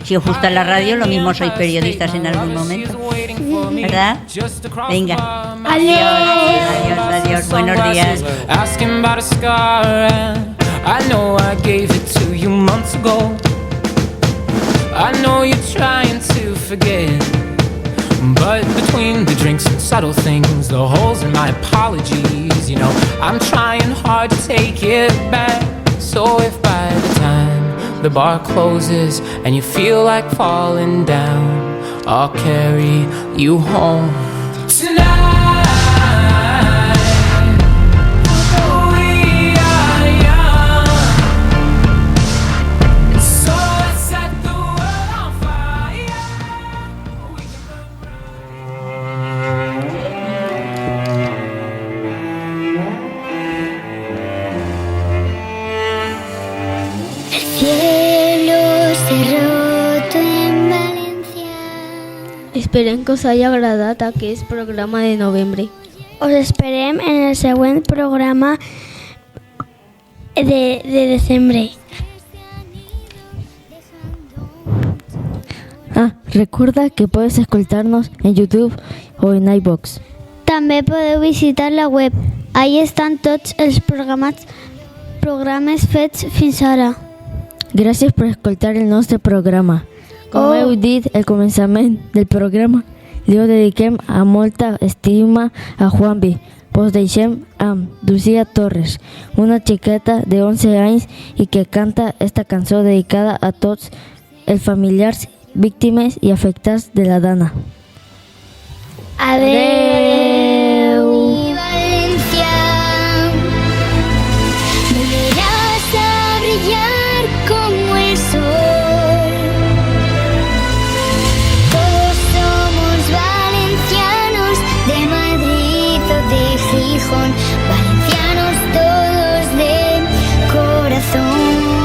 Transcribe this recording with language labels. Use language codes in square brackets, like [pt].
[es] Si os gusta la radio, lo mismo sois periodistas en algún momento, ¿verdad? Venga. Adiós. Buenos días. [en] Asking about a scar, and I know I gave it to you months ago. I know you're trying to forget, but between the drinks and subtle things, the holes in my apologies, you know, I'm trying hard to take it back. So if by the time the bar closes and you feel like falling down, I'll carry you home tonight. We are young, so let's set the world on fire. [es] El cielo se roto en Valencia. [ca] Esperem que us hagi agradat aquest programa de novembre. Os esperem en el següent programa de desembre. [es] Recuerda que puedes escoltar-nos en YouTube o en iVoox. [ca] També podeu visitar la web. Ahí estan tots els programes fets fins ara. Gràcies per escoltar el nostre programa. Com heu dit al començament del programa, li ho dediquem amb molta estima a Juanvi. Us deixem amb Lucía Torres, una xiqueta de 11 anys i que canta esta cançó dedicada a tots els familiars, víctimes i afectats de la Dana. Adeu. [es] Mi Valencia, volverás a brillar como el sol. Todos somos valencianos, de Madrid o de Gijón, valencianos todos de corazón.